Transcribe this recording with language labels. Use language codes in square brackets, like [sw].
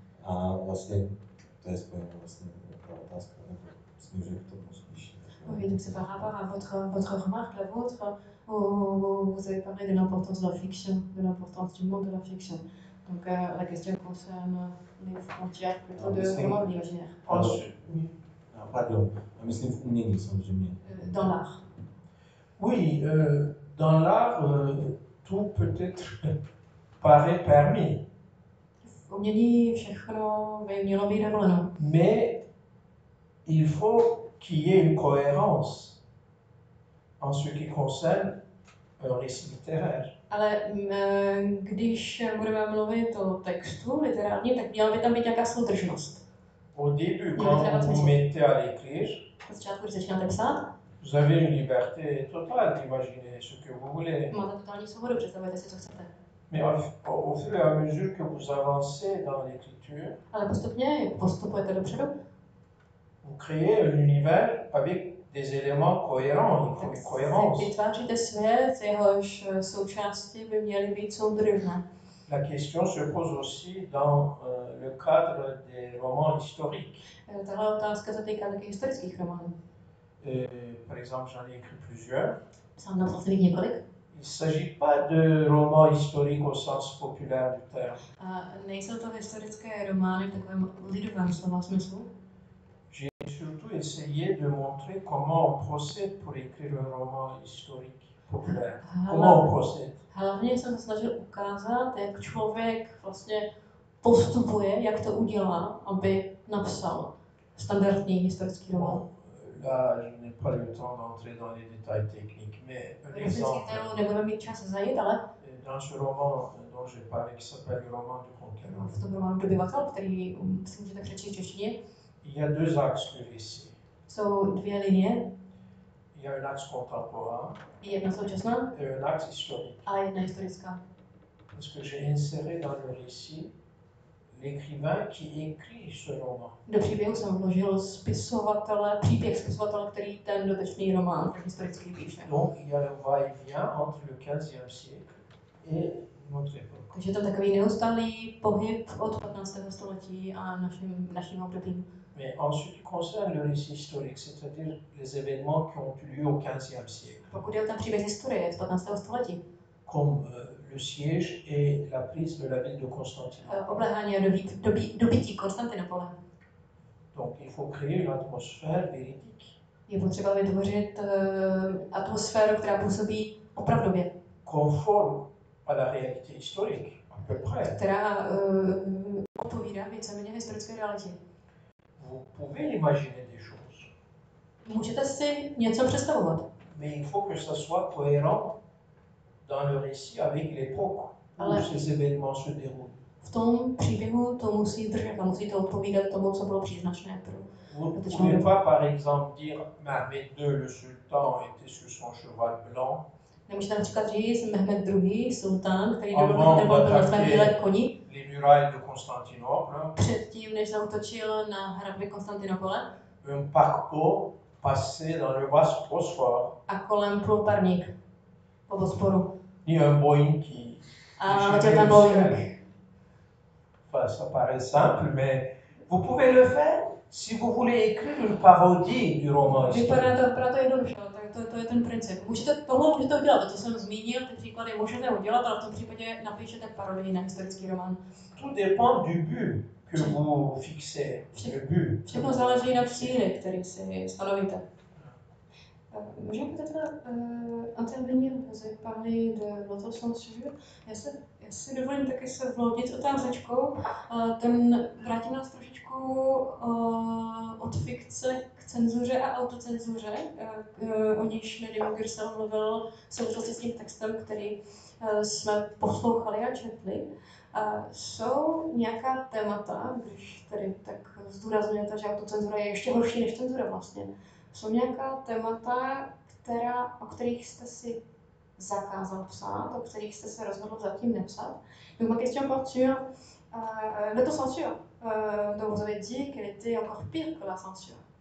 [cs] A vlastně to je spojené vlastně ta otázka, nebo směřuje k tomu spíš. [fr] Oui, donc c'est par rapport à votre remarque, la vôtre, où vous avez parlé de l'importance de la fiction, de l'importance du monde de la fiction. Donc la question concerne les frontières plutôt de vraiment de l'imaginaire. Pardon, [cs] já myslím v umění samozřejmě. [fr] Dans l'art. Oui, dans l'art, tout peut-être paraît permis. [cs] V umění všechno by mělo být dovoleno. [fr] Mais il faut qu'il y ait une cohérence en ce qui concerne un récit littéraire. [cs] Ale když budeme mluvit o textu literárním, tak měla by tam být nějaká soudržnost. [fr] Au début, quand vous mettez à l'écrire, [cs] na začátku, když začínáte psát, [fr] vous avez une liberté totale d'imaginer ce que vous voulez. [cs] máte totální svobodu, představujete si, co chcete. [fr] Mais au fur et à mesure que vous avancez dans l'écriture, [cs] ale postupně, jak postupujete dopředu, [fr] vous créez un univers avec des éléments cohérents, il faut une cohérence. [cs] Vytváříte svět, jehož součásti by měly být soudržné. [fr] La question se pose aussi dans le cadre des romans historiques. [cs] Tahle otázka se týká taky historických románů. [fr] Par exemple, j'en ai écrit plusieurs. [cs] Sám napsal jsem jich několik. [fr] Il ne s'agit pas de romans historiques au sens populaire du terme. [cs] A nejsou to historické romány v takovém lidovém slova smyslu. [fr] J'ai surtout essayé de montrer comment on procède pour écrire un roman historique populaire. Comment on procède. [cs] Hlavně jsem se snažil ukázat, jak člověk vlastně postupuje, jak to udělá, aby napsal standardní historický román. [fr] Là, je n'ai pas le temps d'entrer dans les détails techniques, mais un exemple. [cs] Nebudeme mít čas zajít, ale [fr] dans ce roman dont j'ai parlé, qui s'appelle le roman du conquérant, [cs] v tom románu Dobyvatel, který si můžete přečíst v češtině, [fr] il y a deux axes de récit. [cs] Jsou dvě linie. [fr] Il y a un axe contemporain [cs] Jedna současná [fr] et un axe historique. [cs] A jedna historická. [fr] Parce que j'ai inséré dans le récit l'écrivain qui écrit ce roman. [cs] Do příběhu jsem vložil příběh spisovatele, který ten dotyčný román, ten historický píše. [fr] Donc il y a le va-et-vient entre le 15e siècle et notre époque. [cs] Takže to je takový neustálý pohyb od 15. století a naším obdobím. [fr] Mais en ce qui concerne le récit historique, c'est-à-dire les événements qui ont eu lieu au 15e siècle. [cs] Pokud je o ten příběh historie z 15. století. [fr] comme le siège et la prise de la ville de Constantinople. [cs] Obléhání a dobytí Konstantinopole. [fr] Donc il faut créer une atmosphère véridique. [cs] Je potřeba vytvořit atmosféru, která působí opravdově. [fr] Conforme à la réalité historique, à peu près. [cs] Která odpovídá víceméně historické realitě. [fr] Vous pouvez imaginer des choses. [cs] Můžete si něco představovat. [fr] Mais il faut que ça soit cohérent dans le récit avec l'époque où ces événements se déroulent. [cs] V tom příběhu to musí držet a musí to odpovídat tomu, co bylo příznačné pro. [fr] Vous ne pouvez pas, par exemple, dire Mehmed II, le sultan, était sur son cheval blanc. [cs] Nemůžete například říct Mehmed II, sultán, který byl na svém bílém koni. [fr] Les murailles de Constantinople. [cs] Předtím, než zautočil na hradby Konstantinopole. [fr] Un paquebot passait dans le Bosphore. [cs] A kolem plul parník po Bosporu. [fr] Ni un Boeing qui. [cs] A letěl tam Boeing. [fr] Enfin, ça paraît simple, mais vous pouvez le faire si vous voulez écrire une parodie du roman historique. [cs] Vypadá to jednoduše, to je ten princip. Tohle můžete udělat, to, co jsem zmínil, ty příklady můžete udělat, ale v tom případě napíšete parodii na historický román. [fr] Tout dépend du but que vous fixez, le but. [cs] Všechno záleží na cíli, který si stanovíte. Můžeme [fr] peut-être intervenir, vous avez parlé de l'autocensure. [cs] Já si dovolím taky se vloudit otázečkou. Vrátím nás trošičku od fikce k cenzuře a autocenzuře, o níž Nedim Gürsel mluvil v souvislosti s tím textem, který jsme poslouchali a četli. Jsou nějaká témata, když tady tak zdůrazňujete, že autocenzura je ještě horší než cenzura vlastně, jsou nějaká témata, o kterých jste si zakázal psát, o kterých jste se rozhodl zatím nepsat? [fr] Donc ma question porte sur l'autocensure. Donc vous avez dit qu'elle était encore pire que la censure.